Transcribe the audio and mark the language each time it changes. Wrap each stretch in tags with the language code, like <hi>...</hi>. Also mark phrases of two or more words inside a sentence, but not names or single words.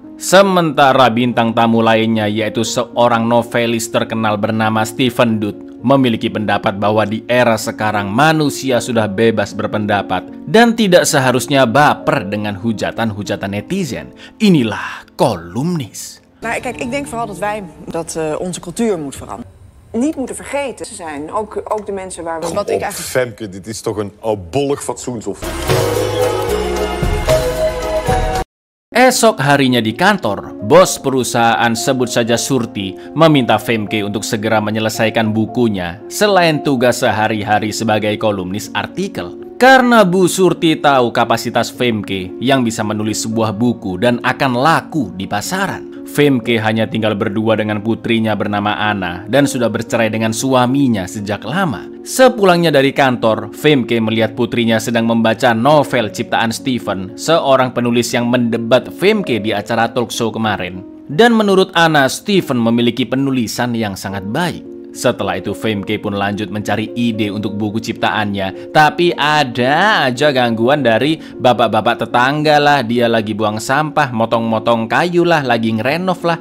<id>Sementara bintang tamu lainnya, yaitu seorang novelis terkenal bernama Stephen Dutt, memiliki pendapat bahwa di era sekarang manusia sudah bebas berpendapat dan tidak seharusnya baper dengan hujatan-hujatan netizen. Inilah kolumnis.</id> <nl>Nou, kijk, ik denk vooral dat onze cultuur moet veranderen. Niet moeten vergeten ze zijn. Ook de mensen waar we... Wat ik eigenlijk... Femke, dit is toch een oudbollig fatsoenshof.</nl> <id>Esok harinya di kantor, bos perusahaan, sebut saja Surti, meminta Femke untuk segera menyelesaikan bukunya selain tugas sehari-hari sebagai kolumnis artikel. Karena Bu Surti tahu kapasitas Femke yang bisa menulis sebuah buku dan akan laku di pasaran. Femke hanya tinggal berdua dengan putrinya bernama Anna dan sudah bercerai dengan suaminya sejak lama. Sepulangnya dari kantor, Femke melihat putrinya sedang membaca novel ciptaan Stephen, seorang penulis yang mendebat Femke di acara</id> <en>talk show</en> <id>kemarin. Dan menurut Anna, Stephen memiliki penulisan yang sangat baik. Setelah itu Femke pun lanjut mencari ide untuk buku ciptaannya. Tapi ada aja gangguan dari bapak-bapak tetangga lah. Dia lagi buang sampah, motong-motong kayu lah, lagi ngerenov lah.</id>